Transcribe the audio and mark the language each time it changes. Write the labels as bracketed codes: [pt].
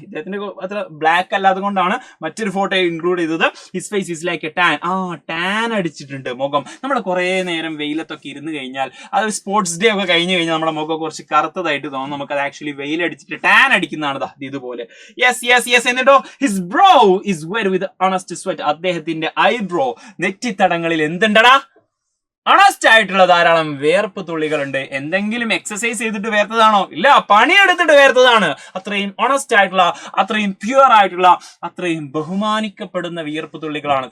[ml] ഇദ്ദേഹത്തിന്റെ അത്ര ബ്ലാക്ക് അല്ലാതെ കൊണ്ടാണ് മറ്റൊരു ഫോട്ടോ ഇൻക്ലൂഡ് ചെയ്തത്. [en] His face is like a tan. [ml] Tan അടിച്ചിട്ടുണ്ട് മുഖം. നമ്മൾ കുറെ നേരം വെയിലത്തൊക്കെ ഇരുന്ന് കഴിഞ്ഞാൽ, അത് സ്പോർട്സ് ഡേ ഒക്കെ കഴിഞ്ഞ് കഴിഞ്ഞാൽ നമ്മുടെ മുഖം കുറച്ച് കറുത്തതായിട്ട് തോന്നും. നമുക്കത് ആക്ച്വലി വെയിലടിച്ചിട്ട് ടാൻ അടിക്കുന്നതാണ് ഇതുപോലെ. യെസ്. എന്നിട്ടോ [en] His brow is wet with honest sweat. [ml] അദ്ദേഹത്തിന്റെ ഐബ്രോ, നെറ്റിത്തടങ്ങളിൽ എന്തുണ്ടടാ? അണസ്റ്റ് ആയിട്ടുള്ള ധാരാളം വേർപ്പ് തുള്ളികളുണ്ട്. എന്തെങ്കിലും എക്സസൈസ് ചെയ്തിട്ട് വേർത്തതാണോ? ഇല്ല, പണിയെടുത്തിട്ട് വേർത്തതാണ്. അത്രയും ഓണസ്റ്റ് ആയിട്ടുള്ള, അത്രയും പ്യുവർ ആയിട്ടുള്ള, അത്രയും ബഹുമാനിക്കപ്പെടുന്ന വിയർപ്പ് തുള്ളികളാണ്.